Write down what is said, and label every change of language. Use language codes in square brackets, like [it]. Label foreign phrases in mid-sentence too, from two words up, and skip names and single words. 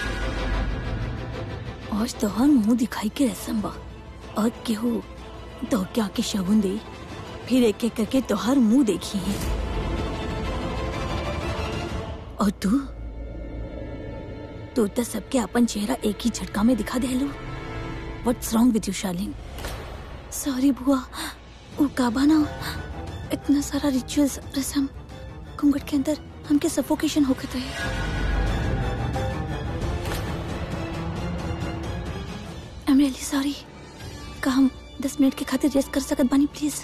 [bho] आज तोहर मुंह दिखाई के रसम बा और केहू तो क्या के शगुन दे, फिर एक एक करके तोहर मुंह देखी है। और तू तो सबके अपन चेहरा एक ही झटका में दिखा दे लो। [en] What's wrong with you शार्लिन? [bho] सॉरी बुआ, वो काबा ना, इतना सारा रिचुअल्स रस्म घूंघट के अंदर हमके सफोकेशन होकर रहे। [en] I am really sorry. [bho] का हम 10 मिनट के खातिर रेस्ट कर सकत बानी प्लीज?